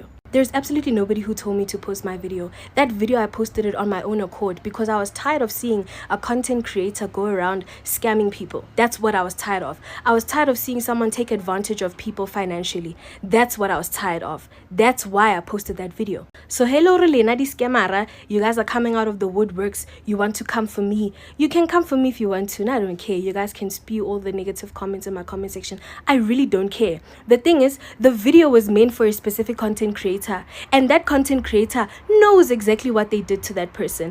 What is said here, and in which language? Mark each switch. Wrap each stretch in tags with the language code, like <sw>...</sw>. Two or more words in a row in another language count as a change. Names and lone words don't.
<en>There's absolutely nobody who told me to post my video. That video, I posted it on my own accord because I was tired of seeing a content creator go around scamming people. That's what I was tired of. I was tired of seeing someone take advantage of people financially. That's what I was tired of. That's why I posted that video. So hello Relena di scamara, you guys are coming out of the woodworks. You want to come for me. You can come for me if you want to. And I don't care. You guys can spew all the negative comments in my comment section. I really don't care. The thing is, the video was meant for a specific content creator, and that content creator knows exactly what they did to that person.</en>